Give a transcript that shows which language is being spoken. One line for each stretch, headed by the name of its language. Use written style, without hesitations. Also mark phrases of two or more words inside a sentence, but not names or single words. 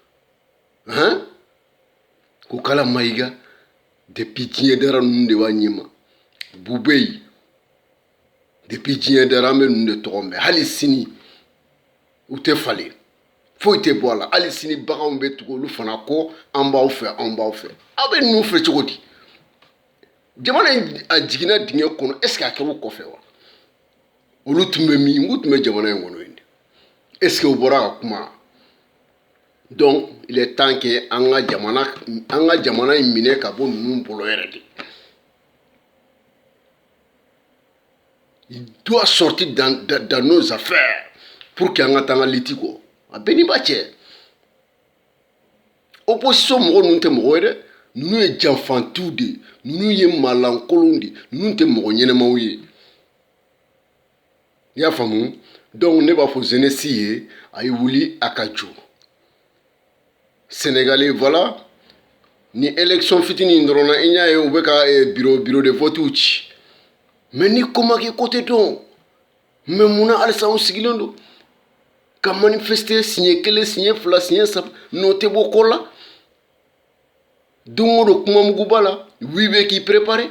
Bambara: ko Kala Mayiga depuis diɲɛ dara ninnu de b'a ɲɛma Bube depuis diɲɛ dara an bɛ ninnu de tɔgɔ mɛn hali sini u tɛ falen foyi tɛ bɔ a la hali sini baganw bɛ tugu olu fana kɔ an b'aw fɛ aw bɛ ninnu fɛ cogo di jamana in a jiginna dingɛ kɔnɔ
French: est ce que
Bambara: a kɛra u kɔfɛ wa olu tun bɛ min k'u tun bɛ jamana in kɔnɔ yen
French: est ce que
Bambara: u bɔra ka kuma
French: donc il est temps que
Bambara: an ka jamana in minɛ ka bɔ ninnu bolo yɛrɛ de
French: il doit sortir dans nos affaires pour que
Bambara: an ka taa an ka liti kɔ a bɛɛ ni ba cɛ opposition mɔgɔ ninnu tɛ mɔgɔ ye dɛ ninnu ye janfantiw de ye ninnu ye maalankolonw de ye ninnu tɛ mɔgɔ ɲɛnɛmaw ye i y'a faamu donc ne b'a fɔ jeunesse ye a ye wuli a ka jɔ Sénégalais voilà ni élection fitinin dɔrɔn na i y'a ye u bɛ ka
French: bureau de vote
Bambara: ci mais ni ko ma kɛ ko tɛ dɔn mais munna halisa anw sigilen don ka manifester siɲɛ 1 siɲɛ 2 siɲɛ 3 n'o tɛ bɔ ko la don o don kuma mugu b'a la oui bɛ k'i préparer